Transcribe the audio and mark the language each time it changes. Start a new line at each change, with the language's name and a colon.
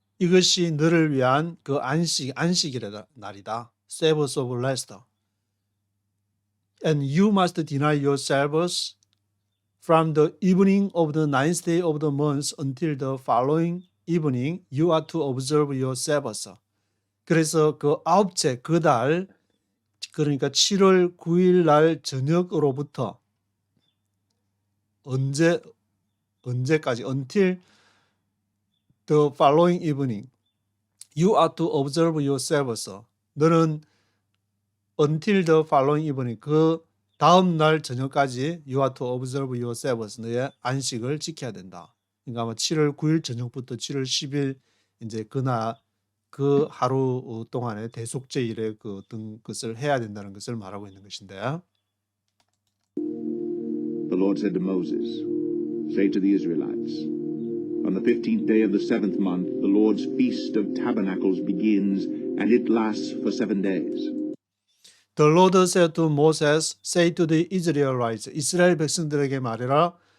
Korean: 이것이 너를 위한 그 안식일의 날이다.
English: Sabbath of rest. And you must deny yourselves from the evening of the 9th day of the month until the following evening. You are to observe your Sabbath.
Korean: 그래서 그 아홉째 그 달, 그러니까 7월 9일 날 저녁으로부터 언제까지?
English: Until the following evening. You are to observe your Sabbath.
Korean: 너는
English: until the following evening.
Korean: 그 다음 날 저녁까지
English: you are to observe your Sabbath.
Korean: 너의 안식을 지켜야 된다. 그러니까 아마 7월 9일 저녁부터 7월 10일 이제 그 하루 동안에 대속제일의 그 어떤 것을 해야 된다는 것을 말하고 있는 것인데.
English: The Lord said to Moses, "Say to the Israelites, on the 15th day of the 7th month, the Lord's Feast of Tabernacles begins, and it lasts for 7 days. The Lord said to Moses, say to the Israelites,
Korean: 이스라엘 백성들에게 말해라.